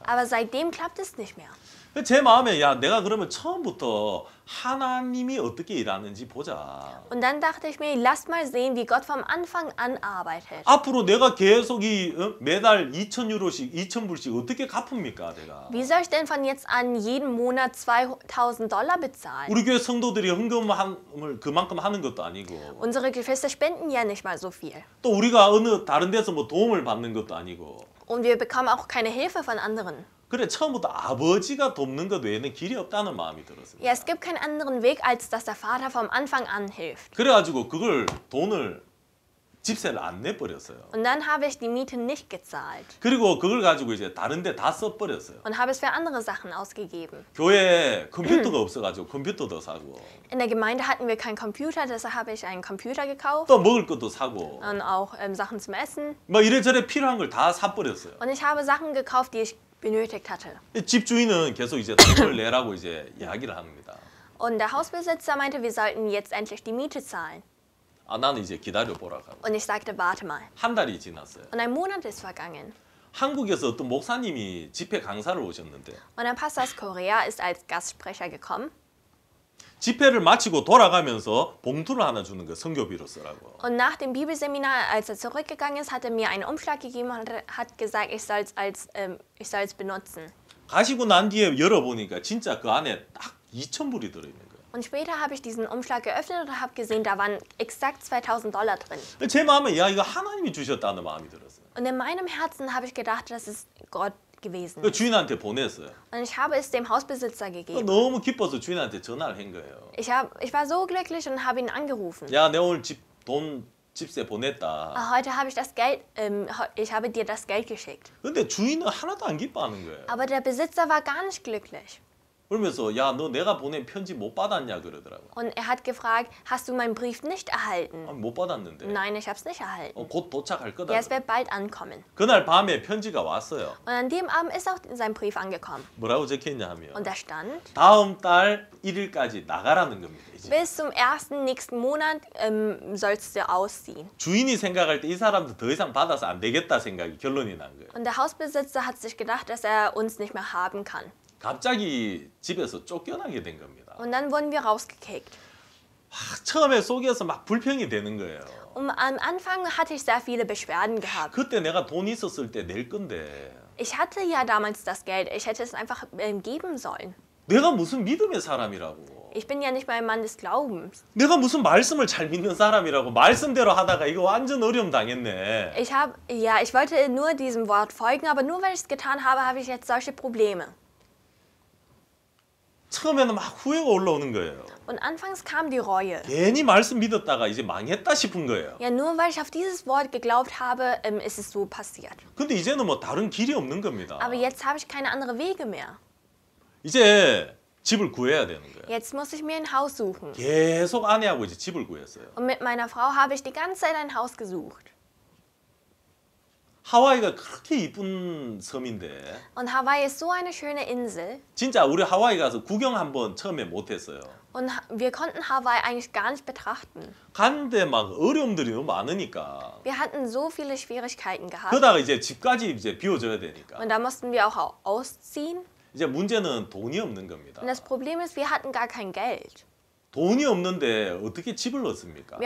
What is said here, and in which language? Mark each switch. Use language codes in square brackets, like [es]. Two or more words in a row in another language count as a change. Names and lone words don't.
[de] aber seitdem klappt es nicht mehr. [ko] 제 마음에 야 내가 그러면 처음부터 하나님이 어떻게 일하는지 보자. [de] Und dann dachte ich mir, lasst mal sehen, wie Gott vom Anfang an arbeitet. [ko] 앞으로 내가 계속 매달 2,000유로씩 2,000불씩 어떻게 갚습니까 내가? [de] Wie soll ich denn von jetzt an jeden Monat $2.000 bezahlen? [ko] 우리 교회 성도들이 헌금을 그만큼 하는 것도 아니고 [de] Unsere Geschwister spenden ja nicht mal so viel. [ko] 또 우리가 어느 다른 데서 뭐 도움을 받는 것도 아니고 [de] Und wir bekommen auch keine Hilfe von anderen. [ko] 그래 처음부터 아버지가 돕는 것 외에는 길이 없다는 마음이 들었습니다. [de] Ja, es gibt keinen anderen Weg, als dass der Vater vom Anfang an hilft. [ko] 그래가지고 그걸 돈을 집세를 안 내버렸어요. [de] Und dann habe ich die Miete nicht gezahlt [ko] 그리고 그걸 가지고 이제 다른 데 다 써버렸어요. [de] und habe es für andere Sachen ausgegeben. [ko] 교회에 컴퓨터가 없어가지고 컴퓨터도 사고 [de] In der Gemeinde hatten wir keinen Computer, deshalb habe ich einen Computer gekauft [ko] 또 먹을 것도 사고 [de] und auch Sachen zum Essen. [ko] 막 이래저래 필요한 걸 다 사버렸어요. [de] Und ich habe Sachen gekauft, die ich benötigt hatte. [ko] 집주인은 계속 이제 돈을 내라고 이제 이야기를 합니다. [de] Und der Hausbesitzer meinte, wir sollten jetzt endlich die Miete zahlen. [ko] 아 나는 이제 기다려 보라고. [de] Und ich sagte, warte mal. [ko] 한 달이 지났어요. [de] Und ein Monat ist vergangen. [ko] 한국에서 어떤 목사님이 집회 강사를 오셨는데 [de] Und ein Pastor aus Korea ist als Gastsprecher gekommen. [ko] 집회를 마치고 돌아가면서 봉투를 하나 주는 거 선교비로 쓰라고. [de] Und nach dem Bibelseminar, als er zurückgegangen ist, hat er mir einen Umschlag gegeben und hat gesagt, ich soll es benutzen. [ko] 가시고 난 뒤에 열어보니까 진짜 그 안에 딱 2,000불이 들어있는 거예요. [de] Und später habe ich diesen Umschlag geöffnet und habe gesehen, da waren exakt $2000 drin. [ko] 제 마음에 야 이거 하나님이 주셨다는 마음이 들었어요. [de] Und in meinem Herzen habe ich gedacht, das ist Gott gewesen. [ko] 그 주인한테 보냈어요. [de] Und ich habe es dem Hausbesitzer gegeben. [ko] 너무 기뻐서 주인한테 전화를 한 거예요. [de] Ich war so glücklich und habe ihn angerufen. [ko] 야, 내가 오늘 집세 보냈다. [de] Heute habe ich das Geld, ich habe dir das Geld geschickt. [ko] 근데 주인은 하나도 안 기뻐하는 거예요. [de] Aber der Besitzer war gar nicht glücklich. [ko] 그러면서 야, 너 내가 보낸 편지 못 받았냐 그러더라고. [de] Und er hat gefragt, hast du meinen Brief nicht erhalten? [ko] 못 받았는데. [de] Nein, ich habe es nicht erhalten. [ko] 곧 도착할 거다. [de] Ja, es wird bald ankommen. [ko] 그날 밤에 편지가 왔어요. [de] Und an dem Abend ist auch sein Brief angekommen. [ko] 뭐라고 적혀있냐 하면 [de] Und da stand, [ko] 다음 달 1일까지 나가라는 겁니다. 이제. [de] bis zum 1. nächsten Monat sollst du ausziehen. [ko] 주인이 생각할 때 이 사람도 더 이상 받아서 안 되겠다 생각이 결론이 난 거예요. [de] Und der Hausbesitzer hat sich gedacht, dass er uns nicht mehr haben kann. [ko] 갑자기 집에서 쫓겨나게 된 겁니다. [de] Und dann wurden wir rausgekickt. [ko] 처음에 속에서 막 불평이 되는 거예요. [de] Und am Anfang hatte ich sehr viele Beschwerden gehabt. [ko] 그때 내가 돈 있었을 때 낼 건데 [de] Ich hatte ja damals das Geld. Ich hätte es einfach geben sollen. [ko] 내가 무슨 믿음의 사람이라고. [de] Ich bin ja nicht mal ein Mann des Glaubens. [ko] 내가 무슨 말씀을 잘 믿는 사람이라고 말씀대로 하다가 이거 완전 어려움 당했네. [de] Ich wollte nur diesem Wort folgen, aber nur weil ich es getan habe, habe ich jetzt solche Probleme. [ko] 처음에는 막 후회가 올라오는 거예요. [de] Und anfangs kam die Reue. [ko] 괜히 말씀 믿었다가 이제 망했다 싶은 거예요. [de] Ja, nur weil ich auf dieses Wort geglaubt habe, ist es so passiert. [ko] 근데 이제는 뭐 다른 길이 없는 겁니다. [de] Aber jetzt habe ich keine anderen Wege mehr. [ko] 이제 집을 구해야 되는 거예요. [de] Jetzt muss ich mir ein Haus suchen. [ko] 계속 아내하고 이제 집을 구했어요. [de] Und mit meiner Frau habe ich die ganze Zeit ein Haus gesucht. [ko] 하와이가 그렇게 이쁜 섬인데 [de] Und Hawaii ist so eine schöne Insel. [ko] 진짜 우리 하와이 가서 구경 한번 처음에 못했어요. [de] Und wir konnten Hawaii eigentlich gar nicht betrachten. [ko] 갔는데 막 어려움들이 너무 많으니까 [de] Wir hatten so viele Schwierigkeiten gehabt. [ko] 그러다가 이제 집까지 이제 비워줘야 되니까 [de] Und da mussten wir auch ausziehen. [ko] 이제 문제는 돈이 없는 겁니다. [de] Und das Problem ist, wir hatten gar kein Geld. [ko] 돈이 없는데 어떻게 집을 얻습니까?